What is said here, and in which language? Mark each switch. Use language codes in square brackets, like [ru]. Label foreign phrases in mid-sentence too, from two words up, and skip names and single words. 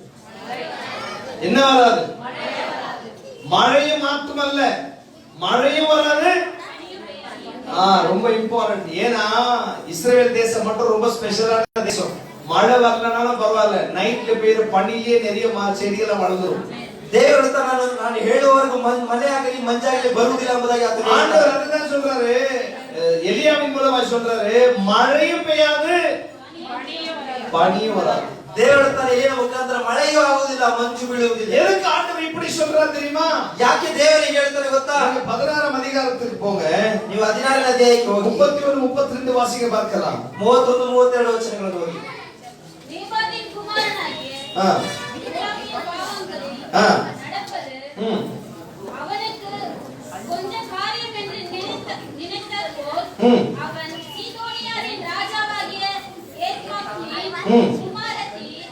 [ta] என்ன வராது? மழையும் மட்டுமல்ல, மழையும் வராது. ரொம்ப இம்பார்ட்டன்ட். ஏன்னா இஸ்ரேல் தேசம் மட்டும் ரொம்ப ஸ்பெஷலான தேசம். மழை வரலனாலும் பரவாயில்ல, நைட்ல பெய்யுற பனியே நிறைய செடியெல்லாம் வளர்ந்துரும். [kn] ದೇವರು ನಾನು ಹೇಳುವವರೆಗೂ ಮಳೆ ಆಗಲಿ ಮಂಜಾಗಲಿ ಬರುವುದಿಲ್ಲ ಎಂಬುದಾಗಿ [ta] ஆண்டவர் அதுதான் சொல்றாரு. எலியாவின் மூலமா சொல்றாரு, மழையும் பெய்யாது, பனியும் வராது. [kn] ದೇವರು ಎಲಿಯನ ಮುಖಾಂತರ ಮಳೆಯೂ ಆಗುವುದಿಲ್ಲ, ಮಂಜು ಬೀಳುವುದಿಲ್ಲ. [ta] எதுக்கு ஆண்டவர் இப்படி சொல்றாரு தெரியுமா? [kn] ಯಾಕೆ ದೇವರಿಗೆ ಹೇಳ್ತಾರೆ ಗೊತ್ತಾ? [ta] 16ஆம் அதிகாரத்துக்கு போங்க. [kn] ನೀವು 16ನೇ ಅಧ್ಯಾಯಕ್ಕೆ ಹೋಗಿ [ta] 31 32 வாசிக்க பார்க்கலாம். [kn] 31 32 ವಚನಗಳನ್ನು ಓದಿ. [ta] நேபாத்தின் குமாரனாகிய இஸ்ராயேலின் பாவங்களில் நடப்பது அவனுக்கு கொஞ்ச காரியம் என்று நினைத்தார் போல், அவன் சீதோனியாரின் ராஜாவாகிய ஏத்மாத்தின் குமாரத்தி